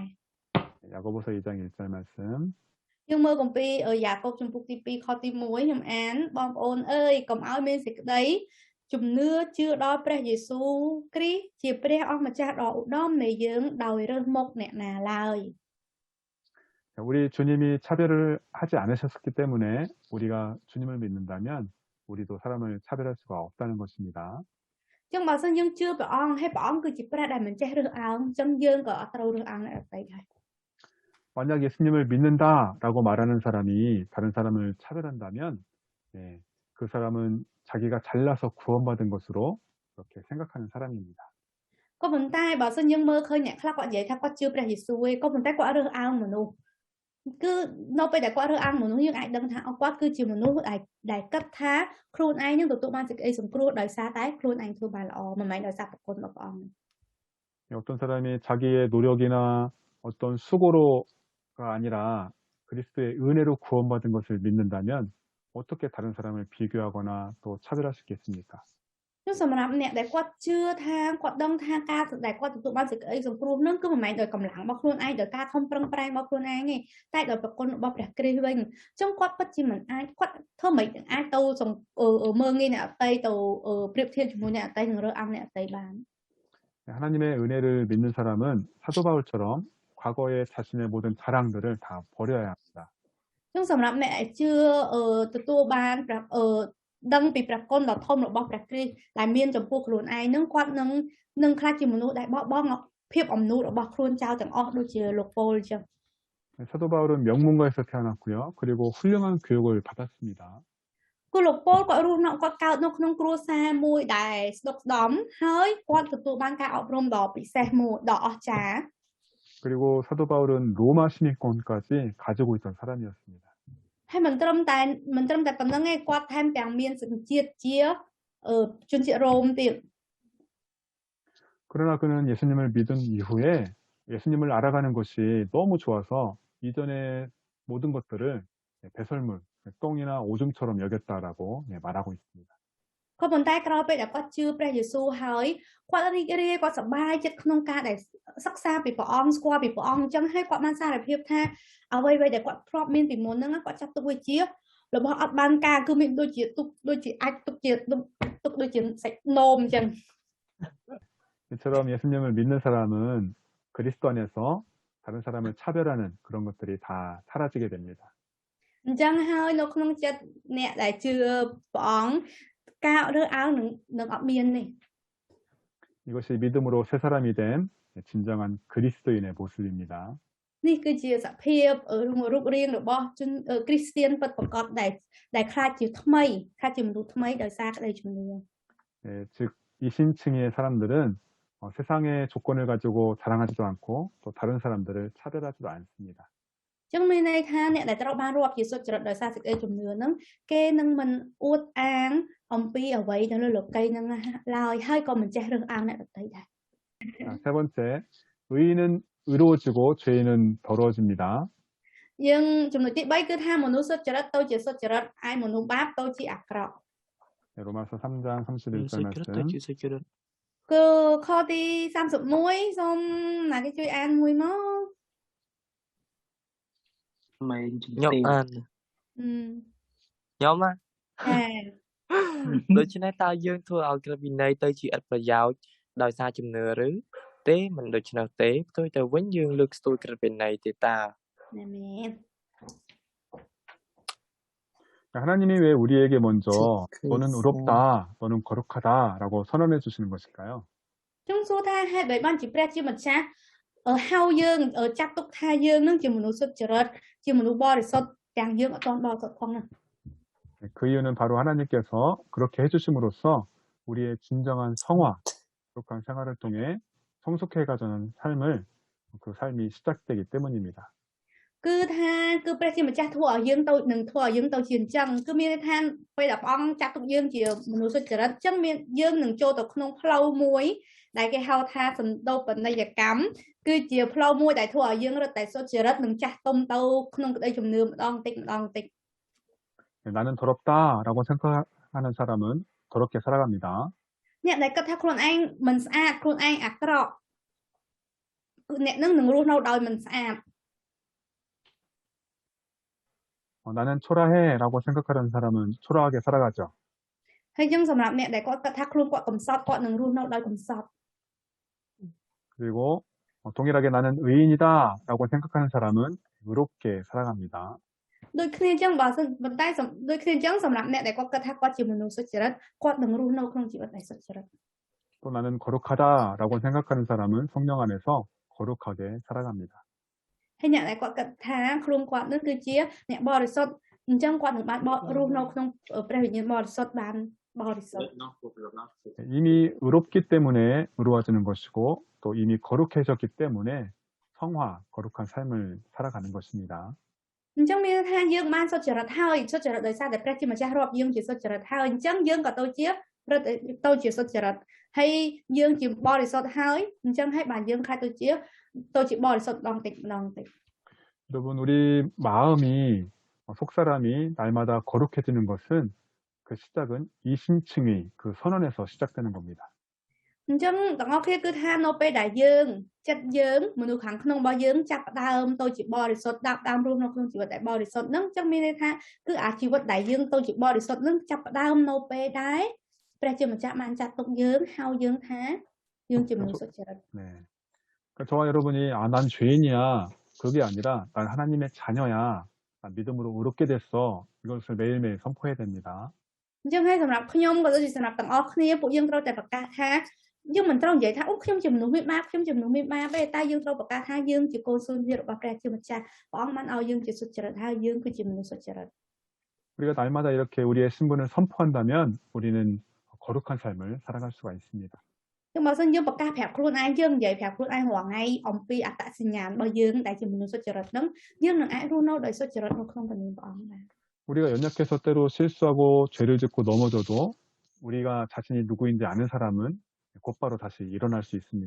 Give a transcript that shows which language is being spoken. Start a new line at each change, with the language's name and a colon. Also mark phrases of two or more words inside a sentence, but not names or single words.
Korean: 야고보서 2장 1절 말씀.
Khmer: យើងមើលគម្ពីរយ៉ាកុបចំពុកទី2ខទី1ខ្ញុំអានបងប្អូនអើយកុំឲ្យមានសេចក្តីជំនឿជឿដល់ព្រះយេស៊ូវគ្រីស្ទជាព្រះអម្ចាស់ដ៏ឧត្តមនៃយើងដោយរើសមុខអ្នកណាឡើយ
Korean: 우리 주님이 차별을 하지 않으셨기 때문에 우리가 주님을 믿는다면 우리도 사람을 차별할 수가 없다는 것입니다.
Khmer: អញ្ចឹងបើសិនយើងជឿព្រះអង្គហើយព្រះអង្គគឺជាព្រះដែលមិនចេះរើសអើងអញ្ចឹងយើងក៏អត់ត្រូវរើសអើងអ្នកដទៃដែរ
Korean: 만약 예수님을 믿는다라고 말하는 사람이 다른 사람을 차별한다면 그 사람은 자기가 잘나서 구원받은 것으로 그렇게 생각하는 사람입니다.
Khmer: ក៏ប៉ុន្តែបើសិនយើងមើលឃើញអ្នកខ្លះគាត់និយាយថាគាត់ជឿព្រះយេស៊ូវឯងក៏ប៉ុន្តែគាត់រើសអើងមនុស្សគឺនៅពេលដែលគាត់រើសអើងមនុស្សយើងអាចដឹងថាគាត់គឺជាមនុស្សដែលគិតថាខ្លួនឯងនឹងទទួលបានសេចក្តីសង្គ្រោះដោយសារតែខ្លួនឯងធ្វើបានល្អមិនមែនដោយសារប្រគុណរបស់ព្រះអង្គ
Korean: 어떤 사람이 자기의 노력이나 어떤 수고로가 아니라 그리스도의 은혜로 구원받은 것을 믿는다면 어떻게 다른 사람을 비교하거나 또 차별할 수 있겠습니까?
Khmer: គឺសម្រាប់អ្នកដែលគាត់ជឿថាគាត់ដឹងថាការដែលគាត់ទទួលបានសេចក្តីសង្គ្រោះនឹងគឺមិនមែនដោយកម្លាំងរបស់ខ្លួនឯងដោយការខំប្រឹងប្រែងរបស់ខ្លួនឯងទេតែដោយប្រគុណរបស់ព្រះគ្រីស្ទវិញអញ្ចឹងគាត់ពិតជាមិនអាចគាត់ធ្វើមិនអាចទៅមើងងាយអ្នកអតីតទៅប្រៀបធៀបជាមួយអ្នកអតីតនឹងរើសអើងអ្នកអតីតបាន
Korean: 하나님의 은혜를 믿는 사람은 사도 바울처럼 과거의 자신의 모든 자랑들을 다 버려야 합니다.
Khmer: ចឹងសម្រាប់អ្នកដែលជឿទទួលបានដឹងពីព្រះគុណដ៏ធំរបស់ព្រះគ្រីស្ទដែលមានចំពោះខ្លួនឯងនឹងគាត់នឹងខ្លាចជាមនុស្សដែលបោះបង់ភាពអំណូតរបស់ខ្លួនចោលទាំងអស់ដូចជាលោកប៉ូលអញ្ចឹង
Korean: 사도 바울은 명문가에서 태어났고요. 그리고 훌륭한 교육을 받았습니다.
Khmer: គឺលោកប៉ូលគាត់រស់នៅគាត់កើតនៅក្នុងគ្រួសារមួយដែលស្ដុកស្ដំហើយគាត់ទទួលបានការអប់រំដ៏ពិសេសមួយដ៏អស្ចារ្យ
Korean: 그리고 사도 바울은 로마 시민권까지 가지고 있던 사람이었습니다.
Khmer: ហើយមិនត្រឹមតែប៉ុណ្្នឹងឯងគាត់ថែមទាំងមានសញ្ជាតិជាជនជាតិរ៉ូមទៀត
Korean: 그러나 그는 예수님을 믿은 이후에 예수님을 알아가는 것이 너무 좋아서 이전의 모든 것들을 배설물, 똥이나 오줌처럼 여겼다라고 말하고 있습니다.
Khmer: ក៏ប៉ុន្តែក្រោយពេលដែលគាត់ជឿព្រះយេស៊ូវហើយគាត់រីករាយគាត់សប្បាយចិត្តក្នុងការដែលសិក្សាពីព្រះអង្គស្គាល់ពីព្រះអង្គអញ្ចឹងហើយគាត់បានសារភាពថាអ្វីៗដែលគាត់ធ្លាប់មានពីមុនហ្នឹងគាត់ចាត់ទុកវាជារបស់អត់បានការគឺមានដូចជាអាចទុកដូចជាសាច់នោមអញ្ចឹង
Korean: 이처럼 예수님을 믿는 사람은 그리스도 안에서 다른 사람을 차별하는 그런 것들이 다 사라지게 됩니다.
Khmer: អញ្ចឹងហើយនៅក្នុងចិត្តអ្នកដែលជឿព្រះអង្គការរើសអើងនឹងអត់មាននេះ
Korean: 이것이 믿음으로 새 사람이 된 진정한 그리스도인의 모습입니다.
Khmer: នេះគឺជាសភាពរូបរាងរបស់ជនគ្រីស្ទានពិតប្រាកដដែលខ្លាចជាថ្មីខ្លាចជាមនុស្សថ្មីដោយសារក្តីជំនឿ
Korean: 즉 이신층의 사람들은 세상의 조건을 가지고 자랑하지도 않고 또 다른 사람들을 차별하지도 않습니다.
Khmer: អញ្ចឹងមានន័យថាអ្នកដែលត្រូវបានរាប់ជាសុចរិតដោយសារសេចក្តីជំនឿហ្នឹងគេនឹងមិនអួតអាងអំពីអ្វីនៅលើលោកីហ្នឹងឡើយហើយក៏មិនចេះរើសអើងអ្នកដទៃដែរ
Korean: 세 번째, 의인은 의로워지고 죄인은 더러워집니다.
Khmer: យើងចំណុចទី3គឺថាមនុស្សសុចរិតទៅជាសុចរិតឯមនុស្សបាបទៅជាអាក្រក់
Korean: 로마서 3장 31절 Secret 말씀.
Khmer: ទៅជា secret គឺខទី 31សូមណាគេជួយអានមួយមក មិនជំ ខ្ញុំ ទាវ អានខ្ញុំណា អេ ដូច្នេះតើយើងធ្វើឲ្យក្រឹតវិន័យទៅជាឥតប្រយោជន៍ដោយសារជំនឿឬទេមិនដូច្នោះទេផ្ទុយទៅវិញយើងលើកស្ទួយក្រឹតវិន័យទេតា ណែមែន
Korean: 하나님이 왜 우리에게 먼저 너는 의롭다, 너는 거룩하다라고 선언해 주시는 것일까요?
Khmer: ចង់សួរថាហេតុអ្វីបានជាព្រះជាម្ចាស់ហៅយើងចាត់ទុកថាយើងនឹងជាមនុស្សសុចរិតជាមនុស្សបរិសុទ្ធទាំងយើងអត់ទាន់បរិសុទ្ធផងណា
Korean: 그 이유는 바로 하나님께서 그렇게 해주심으로써 우리의 진정한 성화, 거룩한 생활을 통해 성숙해 가자는 삶을 그 삶이 시작되기 때문입니다.
Khmer: គឺថាគឺព្រះជាម្ចាស់ធ្វើឲ្យយើងទៅនឹងធ្វើឲ្យយើងទៅជាអញ្ចឹងគឺមានន័យថាពេលដែលព្រះអង្គចាត់ទុកយើងជាមនុស្សសុចរិតអញ្ចឹងមានយើងនឹងចូលទៅក្នុងផ្លូវមួយដែលគេហៅថាសន្តោបនិយកម្មគឺជាផ្លូវមួយដែលធ្វើឲ្យយើងរត់តែសុចរិតនឹងចាស់ទុំទៅក្នុងក្តីជំនឿម្ដងតិច
Korean: 나는 더럽다라고 생각하는 사람은 더럽게 살아갑니다.
Khmer: អ្នកដែលគិតថាខ្លួនឯងមិនស្អាតខ្លួនឯងអាក្រក់គឺអ្នកនឹងរស់នៅដោយមិនស្អាត
Korean: 나는 초라해라고 생각하는 사람은 초라하게 살아가죠.
Khmer: ហើយយើងសម្រាប់អ្នកដែលគាត់គិតថាខ្លួនគាត់កំសត់គាត់នឹងរស់នៅដោយកំសត់
Korean: 그리고 동일하게 나는 의인이다라고 생각하는 사람은 의롭게 살아갑니다.
Khmer: ដូចគ្នាអញ្ចឹងបើសិនប៉ុន្តែដូចគ្នាអញ្ចឹងសម្រាប់អ្នកដែលគាត់គិតថាគាត់ជាមនុស្សសុចរិតគាត់នឹងរស់នៅក្នុងជីវិតដែលសុចរិត
Korean: 또 나는 거룩하다라고 생각하는 사람은 성령 안에서 거룩하게 살아갑니다.
Khmer: ហើយអ្នកដែលគាត់គិតថាខ្លួនគាត់នឹងគឺជាអ្នកបរិសុទ្ធអញ្ចឹងគាត់នឹងបានរស់នៅក្នុងព្រះវិញ្ញាណបរិសុទ្ធបានបរិសុទ្ធ
Korean: 이미 의롭기 때문에 의로워지는 것이고 또 이미 거룩해졌기 때문에 성화, 거룩한 삶을 살아가는 것입니다.
Khmer: អញ្ចឹងមានថាយើងបានសុចរិតហើយសុចរិតដោយសារតែព្រះជាម្ចាស់រាប់យើងជាសុចរិតហើយអញ្ចឹងយើងក៏ទៅជាសុចរិតហើយយើងជាបរិសុទ្ធហើយអញ្ចឹងហើយបានយើងខ្លាចទៅជាបរិសុទ្ធម្ដងតិច
Korean: 여러분 우리 마음이 속 사람이 날마다 거룩해지는 것은 그 시작은 이심층의 그 선언에서 시작되는 겁니다.
Khmer: អញ្ចឹងទាំងអស់គ្នាគឺថានៅពេលដែលយើងចិត្តយើងមនុស្សខាងក្នុងរបស់យើងចាប់ផ្ដើមទៅជាបរិសុទ្ធដើមរស់នៅក្នុងជីវិតដែលបរិសុទ្ធហ្នឹងអញ្ចឹងមានន័យថាគឺអាជីវិតដែលយើងទៅជាបរិសុទ្ធហ្នឹងចាប់ផ្ដើមនៅពេលដែលព្រះជាម្ចាស់បានចាត់ទុកយើងហៅយើងថាយើងជាមនុស្សសុចរិត
Korean: 네. 그러니까 저와 여러분이 난 죄인이야. 그게 아니라 난 하나님의 자녀야. 난 믿음으로 의롭게 됐어. 이것을 매일매일 선포해야 됩니다.
Khmer: អញ្ចឹងហើយសម្រាប់ខ្ញុំក៏ដូចជាសម្រាប់ទាំងអស់គ្នាពួកយើងត្រូវតែប្រកាសថាយើងមិនត្រូវនិយាយថាអូខ្ញុំជាមនុស្សមានបាបខ្ញុំជាមនុស្សមានបាបទេតែយើងត្រូវប្រកាសថាយើងជាកូនសូនជារបស់ព្រះជាម្ចាស់ព្រះអង្គបានឲ្យយើងជាសុចរិតហើយយើងគឺជាមនុស្សសុចរិត
Korean: 우리가 날마다 이렇게 우리의 신분을 선포한다면 우리는 거룩한 삶을 살아갈 수가 있습니다.
Khmer: ចឹងបើសិនយើងប្រកាសប្រាប់ខ្លួនឯងយើងនិយាយប្រាប់ខ្លួនឯងរាល់ថ្ងៃអំពីអត្តសញ្ញាណរបស់យើងដែលជាមនុស្សសុចរិតហ្នឹងយើងនឹងអាចរស់នៅដោយសុចរិតនៅក្នុងព្រះនាមព្រះអង្គដែរ
Korean: 우리가 연약해서 때로 실수하고 죄를 짓고 넘어져도 우리가 자신이 누구인지 아는 사람은 곧바로 다시 일어날 수 있습니다.